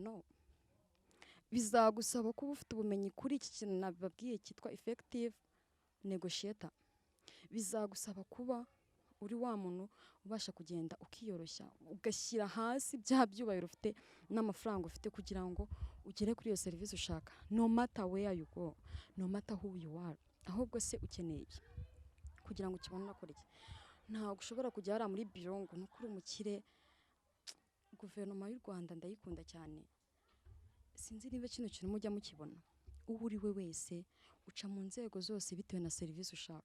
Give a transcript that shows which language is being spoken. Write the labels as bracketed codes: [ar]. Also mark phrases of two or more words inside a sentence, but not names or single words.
[rw] No, bizagusaba kuba ufite ubumenyi kuri iki kintu nababwiye cyitwa [en] effective negotiator. [rw] Bizagusaba kuba uri wa muntu ubasha kugenda ukiyoroshya, ugashyira hasi bya byubahiro ufite n'amafaranga ufite kugira ngo ugere kuri iyo serivisi ushaka. [en] No matter where you go, no matter who you are. [rw] Ahubwo se ukeneye iki kugira ngo ukibone unakora iki? Ntabwo ushobora kujya hariya muri biro ngo nukuri umukire. Guverinoma y'u Rwanda ndayikunda cyane, sinzi niba kino kintu mujya mukibona. Uwo uri we wese uca mu nzego zose bitewe na serivisi ushaka.